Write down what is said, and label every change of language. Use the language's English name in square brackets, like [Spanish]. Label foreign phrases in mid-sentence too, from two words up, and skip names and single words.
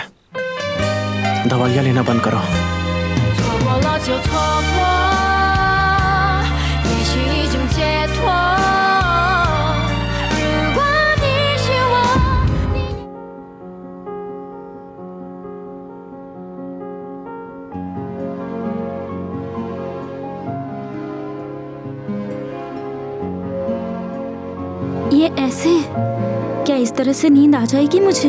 [Hindi] दवाइयाँ लेना बंद करो। [Chinese] 错过了就错过，也是一种解脱。如果你是我，你。 [Hindi] ये ऐसे क्या इस तरह से नींद आ जाएगी मुझे?